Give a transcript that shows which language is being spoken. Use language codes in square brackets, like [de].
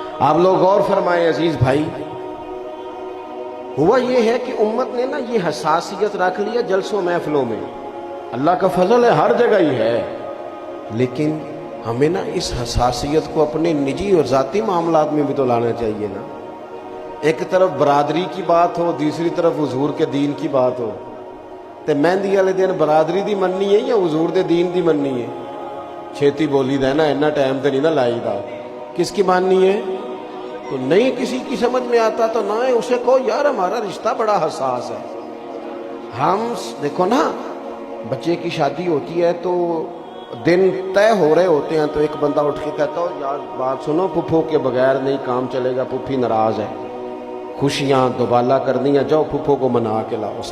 [ur] آپ لوگ غور فرمائیں عزیز بھائی. ہوا یہ ہے کہ امت نے نا یہ حساسیت رکھ لیا جلسوں محفلوں میں. اللہ کا فضل ہے ہر جگہ ہی ہے، لیکن ہمیں نا اس حساسیت کو اپنے نجی اور ذاتی معاملات میں بھی تو لانا چاہیے نا. ایک طرف برادری کی بات ہو، دوسری طرف حضور کے دین کی بات ہو. [pa] تے مہندی والے دن برادری دی مننی ہے یا حضور دے دین دی مننی ہے؟ چھیتی بولی دا ہے نا، اتنا ٹائم تے نہیں نا لائی دا. [ur] کس کی ماننی ہے؟ تو نہیں کسی کی سمجھ میں آتا تو نہ اسے کہو یار ہمارا رشتہ بڑا حساس ہے. ہم دیکھو نا بچے کی شادی ہوتی ہے تو دن طے ہو رہے ہوتے ہیں تو ایک بندہ اٹھ کے کہتا ہو یار بات سنو، پھپھو کے بغیر نہیں کام چلے گا، پھپھی ناراض ہے، خوشیاں دوبالا کرنی ہیں، جاؤ پھپھو کو منا کے لاؤ.